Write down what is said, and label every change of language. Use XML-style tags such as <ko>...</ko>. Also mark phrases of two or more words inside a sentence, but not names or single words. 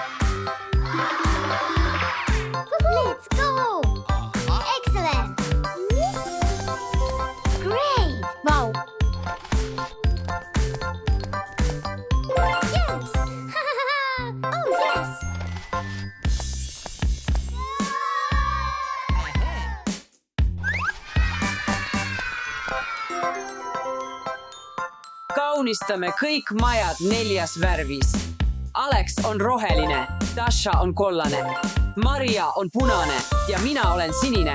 <en>Let's go! Excellent! Great! Wow! Yes! Oh, yes!</en> <et>Kaunistame kõik majad 4 värvis. Alex on roheline, Dasha on kollane, Maria on punane ja mina olen sinine.</et>